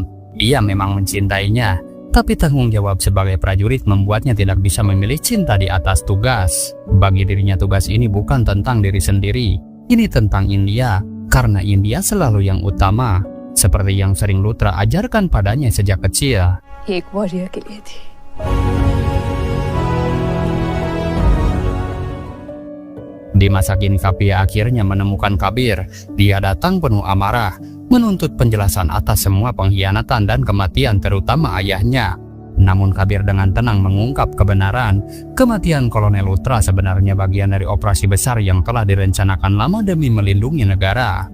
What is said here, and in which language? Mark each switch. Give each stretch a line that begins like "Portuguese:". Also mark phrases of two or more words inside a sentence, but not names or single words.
Indonesian: Dia memang mencintainya, tapi tanggung jawab sebagai prajurit membuatnya tidak bisa memilih cinta di atas tugas. Bagi dirinya tugas ini bukan tentang diri sendiri, ini tentang India, karena India selalu yang utama, seperti yang sering Lutra ajarkan padanya sejak kecil.
Hindi: एक वॉरियर के लिए थी।
Indonesian: Di masa kini Kapia akhirnya menemukan Kabir. Dia datang penuh amarah, menuntut penjelasan atas semua pengkhianatan dan kematian terutama ayahnya. Namun Kabir dengan tenang mengungkap kebenaran, kematian Kolonel Lutra sebenarnya bagian dari operasi besar yang telah direncanakan lama demi melindungi negara.